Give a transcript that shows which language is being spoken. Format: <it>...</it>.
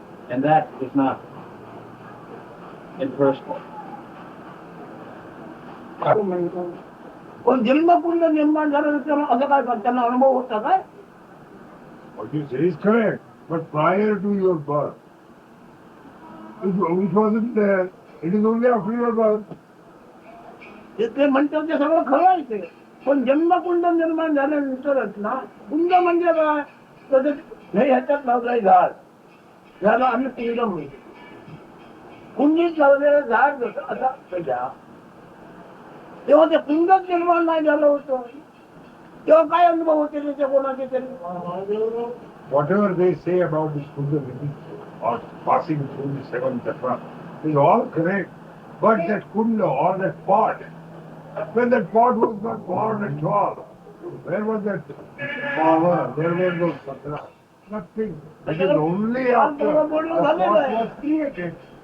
<en>And that is not impersonal.</en> <mr>पण जन्मकुंड निर्माण झाल्यानंतर असं काय त्यांना अनुभव होता काय?</mr> <en>What you say is correct, but prior to your birth, it wasn't there. It is only after your birth.</en> <mr>ते म्हणतात ते सगळं खरं आहे ते. पण जन्मकुंड निर्माण झाल्यानंतरच ना, कुंड म्हणजे काय? तर हे ह्याच्यात लावलंय झाड, झालं आम्ही कुंड म्हणतो. कुंडीत लावलेलं झाड जसं असा घ्या, तेव्हा ते कुंडच निर्माण नाही झालं होतं. तेव्हा काय अनुभव होते त्याच्या कोणाचे तरी?</mr> <en>Whatever they say about this Kundalini or passing through the 7 chakras is all correct. But that kunda or that pot, when that pot was not born at all, where was that power? There was no satra. Nothing. It is only after the pot was created.</en>